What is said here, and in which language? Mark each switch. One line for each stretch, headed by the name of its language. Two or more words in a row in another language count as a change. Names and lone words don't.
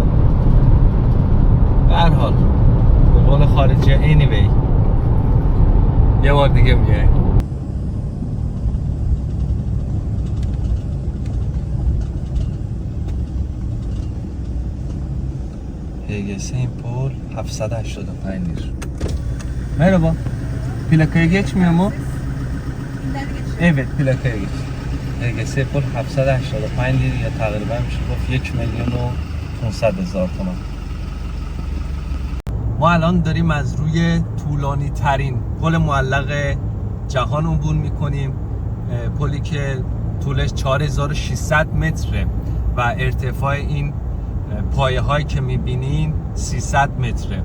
Persian: به هر حال به قول خارجی anyway یه بار دیگه میای. HGS این پول 785 lira.
Turkish: Merhaba. Plakaya geçmiyor mu? Evet, plakaya geç.
Persian: HGS پول 785 lira یا تقریبا میشه گفت 1,500,000 تومان. ما الان داریم از روی طولانی ترین پل معلق جهان عبور میکنیم. پلی که طولش 4600 متره و ارتفاع این پایه هایی که میبینین 300 متره.